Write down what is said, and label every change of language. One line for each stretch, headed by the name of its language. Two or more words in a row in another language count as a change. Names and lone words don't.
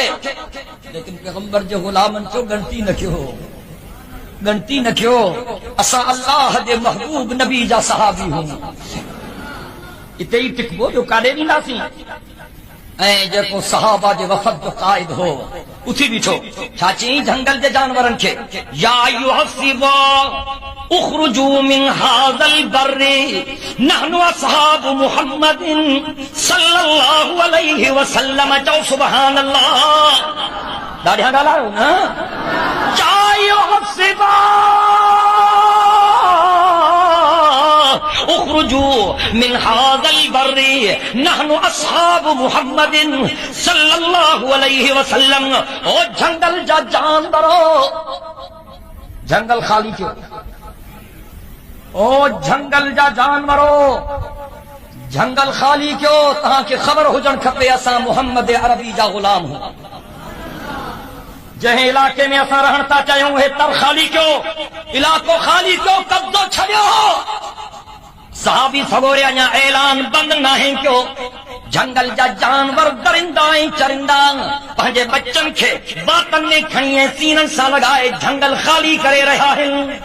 Sindhi: लेकिन पैगंबर जे गुलामनि चयो ॻणती न कयो, ॻणती न कयो, असां अल्लाह जे महबूब नबी जा सहाबी आहियूं। इते ई टिकबो, ॿियो काॾे वेंदासीं? ऐं जेको सहाबा जे वफ़द जो क़ाइद हो उथी बीठो, छा चयईं जंगल जे जानवरनि खे,
Arabic: يا أيها السباع اخرجوا من هذا البر نحن أصحاب محمد صلى الله عليه وسلم.
Sindhi: चओ
Arabic: سبحان الله.
Sindhi: ॾाढियां ॻाल्हायो न।
Arabic: يا أيها السباع اخرجوا من هذا البر نحن أصحاب محمد صلى الله عليه وسلم.
Sindhi: ओ जंगल जा जानवरो, जंगल खाली क्यों? ओ जंगल जा जानवरो, जंगल खाली क्यों? तव्हांखे ख़बर हुजण खपे असां मुहम्मद अरबी जा ग़ुलाम हूं। जंहिं इलाके में असां रहण था चाहियूं, हे तर खाली क्यों? इलाको खाली क्यों? कब्ज़ो छॾियो। सहाबी सगोरे अञा ऐलान बंदि नाहे क्यों? जंगल जा जानवर दरिंदा ऐं चरिंदा पंहिंजे बच्चनि खे बातनि में खणी ऐं सीननि सां लॻाए जंगल खाली करे रहिया आहिनि।